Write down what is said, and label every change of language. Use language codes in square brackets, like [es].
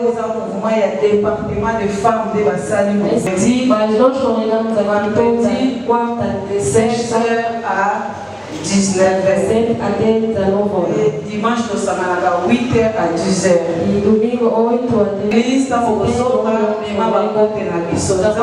[fr] Nous avons un mouvement département de femmes de Bassali. [pt] Mas nós congregamos aqui quarta, de 16 [fr] à 19h. [pt] Até 19 horas. [fr] Dimanche, nous sommes à 8h à 10h. [pt] E domingo, 8 a 10h. [fr] L'église [pt] está começando a me mandar na missão.